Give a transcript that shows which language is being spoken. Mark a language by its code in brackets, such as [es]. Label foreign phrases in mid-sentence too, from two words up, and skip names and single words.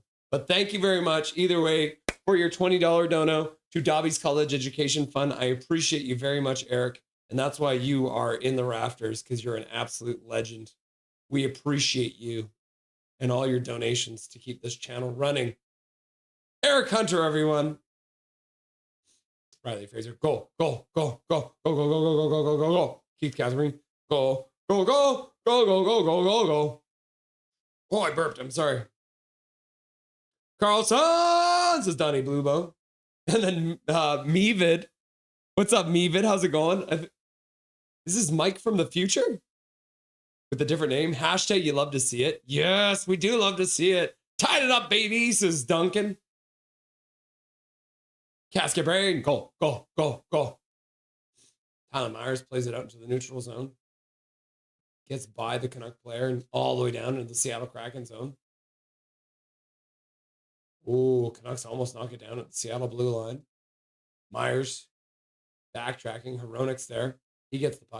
[en] But thank you very much, either way, for your $20 dono to Dobby's College Education Fund. I appreciate you very much, Eric. And that's why you are in the rafters, because you're an absolute legend. We appreciate you and all your donations to keep this channel running. Eric Hunter, everyone. Riley Fraser, go, go, go, go, go, go, go, go, go, go, go, go, go. Keith Catherine, go, go, go, go, go, go, go, go, go. Oh, I burped. I'm sorry. Carlson, says Donnie Bluebow. And then Mevid. What's up, Mevid? How's it going? This is Mike from the future with a different name. Hashtag you love to see it. Yes, we do love to see it. Tied it up, baby, says Duncan. Casket Brain, go, go, go, go. Tyler Myers plays it out into the neutral zone. Gets by the Canuck player and all the way down into the Seattle Kraken zone. Ooh, Canucks almost knock it down at the Seattle blue line. Myers backtracking. Heronic's there. He gets the puck.